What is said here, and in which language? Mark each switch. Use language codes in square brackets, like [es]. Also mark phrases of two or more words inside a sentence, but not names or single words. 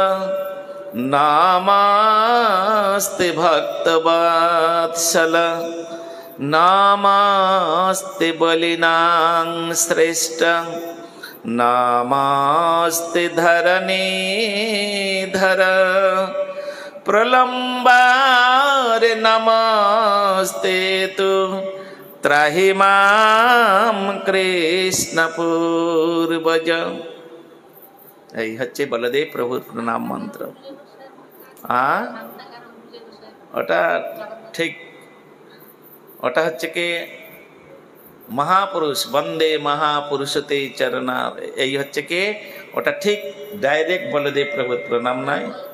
[sa] नमस्ते भक्तवत्सल, नमस्ते बलिनां श्रेष्ठ, नमस्ते धरणीधर, प्रलम्बारे नमस्ते तु त्राहि मां कृष्ण पूर्वज। [bn] এই হচ্ছে বলদেব প্রভুর প্রণাম মন্ত্র। ওটা ঠিক, ওটা হচ্ছে কি মহাপুরুষ বন্দে মহাপুরুষতে চরণা, এই হচ্ছে কি ওটা ঠিক ডাইরেক্ট বলদেব প্রভুর প্রণাম নয়।